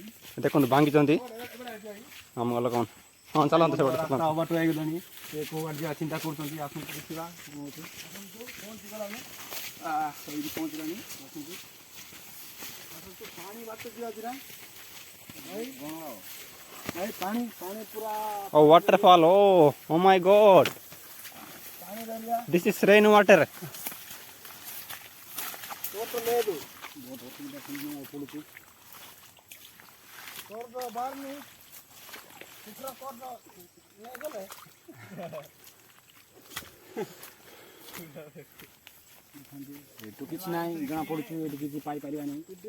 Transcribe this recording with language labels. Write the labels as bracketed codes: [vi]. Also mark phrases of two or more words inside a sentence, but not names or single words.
[or] ଦେଖନ୍ତୁ ଭାଙ୍ଗିଛନ୍ତି ଆମ ଲୋକ। ହଁ ଚାଲନ୍ତୁ ସେପଟେ ବାଟ ହେଇଗଲାଣି। ସେ କେଉଁ ବାଟ ଯିବା ଚିନ୍ତା କରୁଛନ୍ତି। ଆସନ୍ତୁ ଦେଖିବା ଏଇଠି ପହଞ୍ଚିଲାଣି। ଆସନ୍ତୁ ପାଣି ବାଟ ଯିବା ପାଣି ପୁରା waterfall. [en] Oh my god, this is rain water. [or] లేదు ବହୁତ ଅସୁବିଧା ସମ୍ମୁଖୀନ ପଡ଼ୁଛି। ଏଠୁ କିଛି ନାହିଁ ଜଣା ପଡୁଛି। ଏଠି କିଛି ପାଇପାରିବା ନାହିଁ।